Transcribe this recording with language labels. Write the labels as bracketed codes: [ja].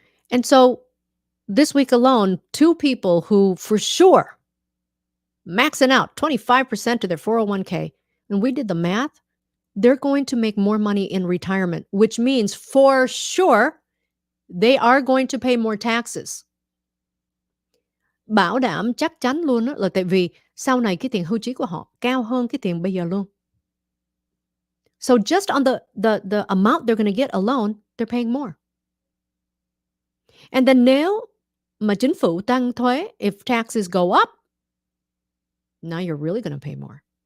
[en] And so this week alone, 2 people who for sure maxing out 25% of their 401k, and we did the math, they're going to make more money in retirement, which means for sure they are going to pay more taxes. [vi] Bảo đảm chắc chắn luôn á, là tại vì sau này cái tiền hưu trí của họ cao hơn cái tiền bây giờ luôn. [en] So just on the amount they're going to get alone, they're paying more. And then [vi] nếu mà chính phủ tăng thuế, [en] if taxes go up, now you're really going to pay more.